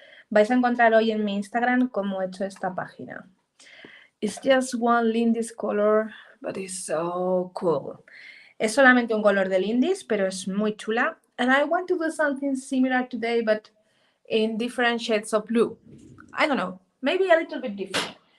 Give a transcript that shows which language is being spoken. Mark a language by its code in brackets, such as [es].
[es] Vais a encontrar hoy en mi Instagram cómo he hecho esta página. [en] It's just one Lindy's color, but it's so cool. [es] Es solamente un color de Lindy's, pero es muy chula. [en] And I want to do something similar today, but in different shades of blue. I don't know, maybe a little bit different.